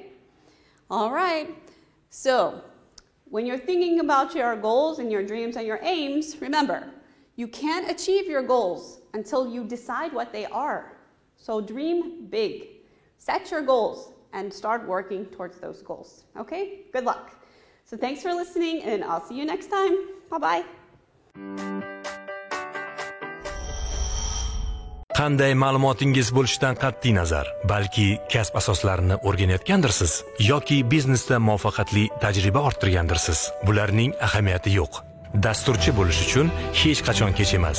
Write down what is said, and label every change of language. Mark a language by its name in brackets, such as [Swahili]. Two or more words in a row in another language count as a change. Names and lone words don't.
[English] All right, so when you're thinking about your goals and your dreams and your aims, remember, you can't achieve your goals until you decide what they are. So dream big, set your goals, and start working towards those goals, okay? Good luck. So thanks for listening, and I'll see you next time. Bye-bye. [Uzbek] Qanday ma'lumotingiz bo'lishidan qat'iy nazar, balki kasb asoslarini o'rganayotgandirsiz yoki biznesda muvaffaqiyatli tajriba orttirgandirsiz. Bularning ahamiyati yo'q. Dasturchi bo'lish uchun hech qachon kech emas.